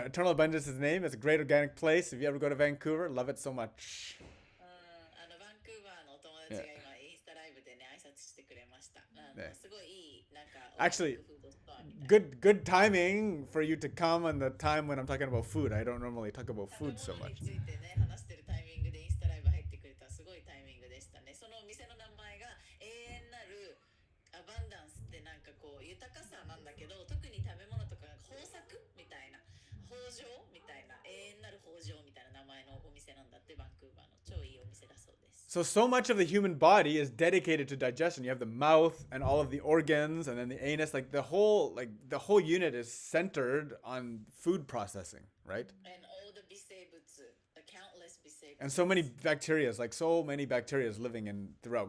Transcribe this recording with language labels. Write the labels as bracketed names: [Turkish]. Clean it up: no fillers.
[English] Eternal Abundance is the name. It's a great organic place. If you ever go to Vancouver, love it so much. [Japanese] バンクーバーのお友達が今インスタライブでね挨拶してくれました。すごいいいなんか [English] Actually, good timing for you to come on the time when I'm talking about food. I don't normally talk about food so much. [Japanese] 食べ物についてね話してるタイミングでインスタライブ入ってくれたすごいタイミングでしたね。そのお店の名前が永遠なるアバンダンスってなんかこう豊かさなんだけど、特に食べ物とか豊作みたいな豊穣みたいな永遠なる豊穣みたいな名前のお店なんだって。バンクーバーの超いいお店だそうです。 [English] So much of the human body is dedicated to digestion. You have the mouth and all of the organs, and then the anus. Like the whole unit is centered on food processing, right? And all the 微生物, the countless 微生物. And so many bacteria living in throughout.